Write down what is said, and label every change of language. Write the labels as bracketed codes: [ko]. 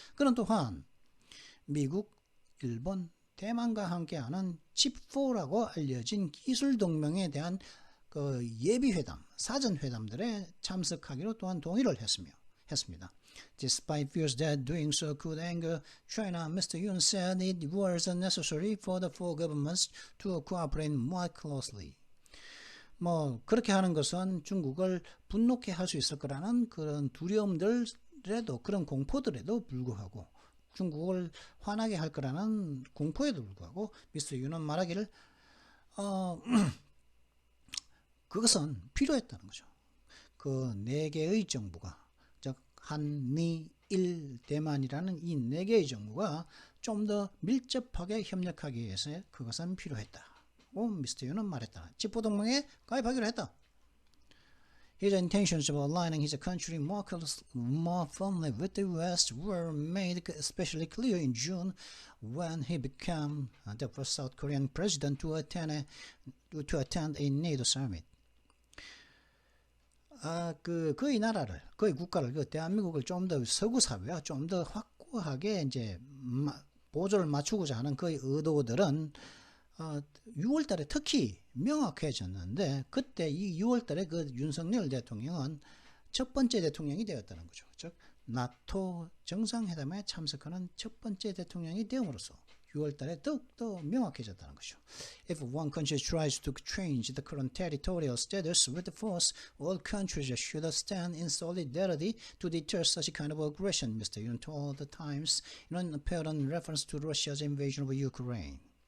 [ko] 그는 또한 미국, 일본, 대만과 함께하는 Chip4라고 알려진 기술 동맹에 대한 그 예비회담, 사전회담들에 참석하기로 또한 동의를 했습니다. [en] Despite fears that doing so could anger China, Mr. Yoon said it was necessary for the four governments to cooperate more closely. [ko] 그렇게 하는 것은 중국을 분노케 할 수 있을 거라는 그런 두려움들에도, 그런 공포들에도 불구하고, 중국을 화나게 할 거라는 공포에도 불구하고 미스터 윤은 말하기를 그것은 필요했다는 거죠. 그 네 개의 정부가, 즉 한미 일 대만이라는 이 네 개의 정부가 좀 더 밀접하게 협력하기 위해서 그것은 필요했다. 미스터 윤은 말했다. 칩4 동맹에 가입하기로 했다. [en] His intentions of aligning his country more firmly with the West were made especially clear in June when he became the first South Korean president to attend a NATO summit. [ko] 그의 나라를, 그의 국가를, 대한민국을 좀 더 서구 사회와 좀 더 확고하게 이제 보조를 맞추고자 하는 그의 의도들은 6월달에 특히 명확해졌는데, 그때 이 6월달에 그 윤석열 대통령은 첫 번째 대통령이 되었다는 거죠. 즉 나토 정상회담에 참석하는 첫 번째 대통령이 되므로써 6월달에 더욱더 명확해졌다는 것이죠. [en] If one country tries to change the current territorial status with force, all countries should stand in solidarity to deter such kind of aggression, Mr. Yoon told the Times in an apparent reference to Russia's invasion of Ukraine.